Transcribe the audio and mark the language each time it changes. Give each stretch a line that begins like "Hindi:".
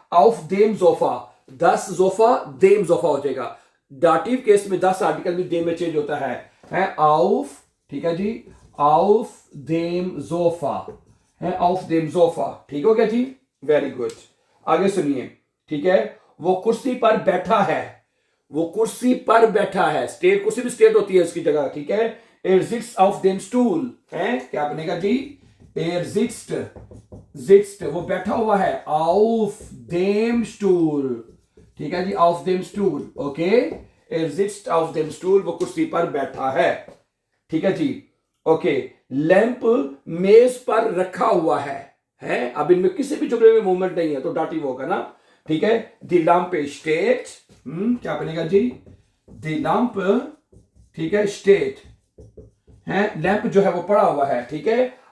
Hindi: Of them Jofa, 10 Jofa, them Jofa हो जाएगा। Dative case में 10 आर्टिकल भी देम में चेंज होता है ऑफ ठीक है जी,
German: auf dem Sofa
Hindi: है, auf dem Sofa, ठीक हो गया जी, वेरी गुड। आगे सुनिए, ठीक है, वो कुर्सी पर बैठा है, वो कुर्सी पर बैठा है, स्टेट कुर्सी भी स्टेट होती है उसकी जगह, ठीक है।
German: Er sitzt auf dem Stuhl
Hindi: है, क्या बनेगा जी, er sitzt वो बैठा हुआ है, auf dem Stuhl, ठीक है जी, auf dem Stuhl, okay.
German: er sitzt auf dem Stuhl
Hindi: वो कुर्सी पर बैठा है, ठीक है जी, ओके। लैंप मेज पर रखा हुआ है, अब इनमें किसी भी जुमले में मूवमेंट नहीं है तो डाटिव होगा ना, ठीक है। दी लैंप स्टेट, क्या बनेगा जी, दी लैंप, ठीक है, स्टेट है, लैंप जो है वो पड़ा हुआ है, ठीक है।